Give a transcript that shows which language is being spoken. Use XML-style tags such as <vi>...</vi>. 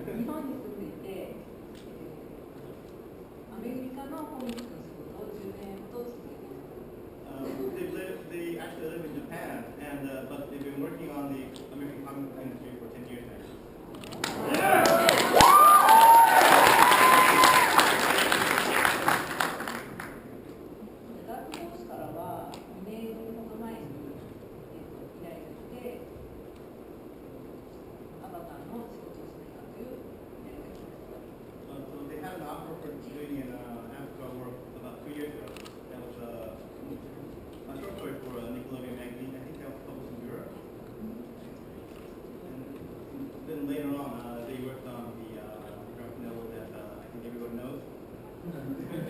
<ja>日本に住んでいて、アメリカのコミックの仕事を10年ほど続けています。</ja> <en>They actually live in Japan, and but they've been working on the American comic industry for 10 years now.</en> <ja>ダークホースからは2年ほど前に依頼が来て、アバターの仕事をしないかという依頼が来ました。</ja> <en>So they had an offer for doing an Avatar work about 2 years ago. That was a short story for Nickelodeon magazine. I think that was published in Europe. And then later on, they worked on the graphic novel that I think everyone knows.</en>